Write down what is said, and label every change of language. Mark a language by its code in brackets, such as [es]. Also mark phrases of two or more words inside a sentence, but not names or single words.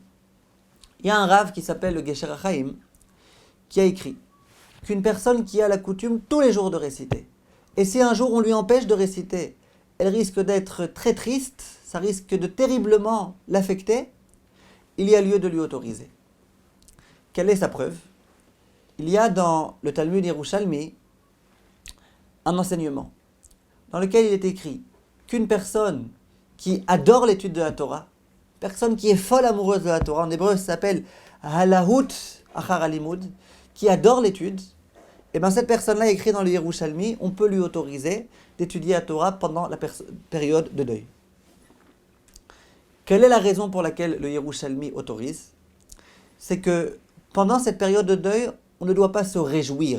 [fr] Il y a un Rav qui s'appelle le Gesher HaChaim, qui a écrit qu'une personne qui a la coutume tous les jours de réciter, et si un jour on lui empêche de réciter, elle risque d'être très triste, ça risque de terriblement l'affecter, il y a lieu de lui autoriser. Quelle est sa preuve? Il y a dans le Talmud Yerushalmi un enseignement dans lequel il est écrit qu'une personne qui adore l'étude de la Torah, personne qui est folle amoureuse de la Torah, en hébreu ça s'appelle [he] להוט אחר הלימוד, [fr] qui adore l'étude, et bien cette personne-là écrit dans le Yerushalmi, on peut lui autoriser d'étudier la Torah pendant la période de deuil. Quelle est la raison pour laquelle le Yerushalmi autorise? C'est que pendant cette période de deuil, on ne doit pas se réjouir.